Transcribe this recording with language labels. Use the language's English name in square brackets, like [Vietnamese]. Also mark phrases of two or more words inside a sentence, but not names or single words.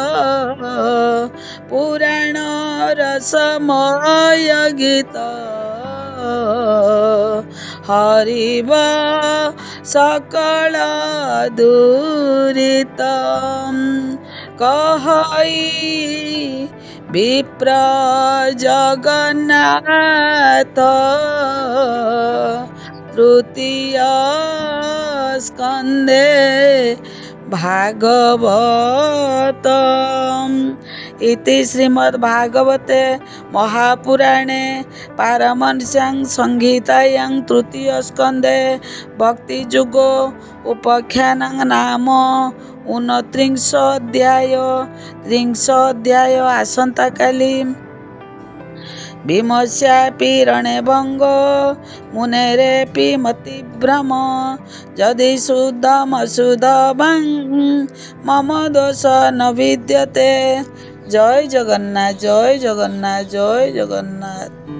[Odia] ପୁରାଣ ରସମୟ ଗୀତ ହରିବ ସକଳ ଦୁରିତ କହଇ ବିପ୍ର ଜଗନ୍ନାଥ ତୃତୀୟ ସ୍କନ୍ଧେ ଭାଗବତ [Sanskrit] इति श्रीमद्भागवते महापुराणे पारमहंस्यां संहितायां तृतीय स्कन्धे भक्तियुगो उपाख्यानं नाम 29 अध्याय आसंता काली भीमस्यापि रणे भंगो मुनेरेपि मतिभ्रम यदि शुद्धमशुद्धं मम दोष न विद्यते। जय जगन्नाथ जय जगन्नाथ जय जगन्नाथ।